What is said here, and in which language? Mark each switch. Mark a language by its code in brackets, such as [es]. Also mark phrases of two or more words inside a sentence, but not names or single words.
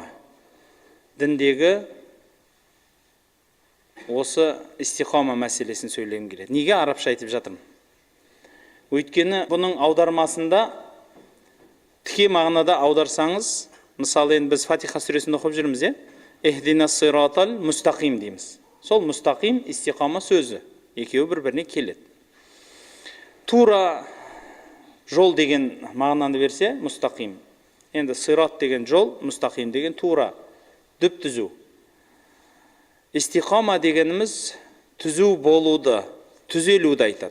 [kk] Діндегі осы истиқама мәселесін сөйлегім келеді. Неге арабша айтып жатырмын? Өйткені бұның аудармасында тіке мағынада аударсаңыз, мысалы енді біз Фатиха сүресінде оқып жүрміз, [ar] اهدنا الصراط المستقيم дейміз. [kk] Сол [ar] مستقيم استقامة [kk] сөзі. Екеуі бір-біріне келеді. Тура жол деген мағынаны берсе, мұстақим. Енді сират деген жол, мұстақим деген тура, дүп түзу. Истиқама дегеніміз түзу болуды, түзелуді айтады.